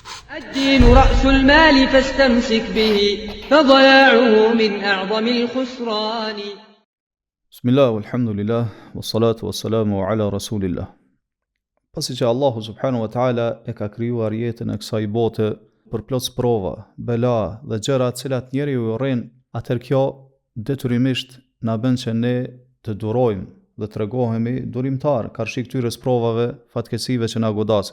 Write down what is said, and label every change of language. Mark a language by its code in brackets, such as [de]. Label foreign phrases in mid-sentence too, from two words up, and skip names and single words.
[ar] الدين رأس المال فاستمسك به فضياعه من أعظم الخسران. بسم الله والحمد لله والصلاة والسلام على رسول الله. [sq] Pasi që Allahu [ar] سبحانه وتعالى [sq] e ka krijuar jetën e kësaj bote për plot sprova, bela dhe gjëra të cilat njeriu i urren, atëherë kjo detyrimisht na bën që ne të durojmë dhe të tregohemi durimtar karshi këtyre sprovave, fatkeqësive që na godasin.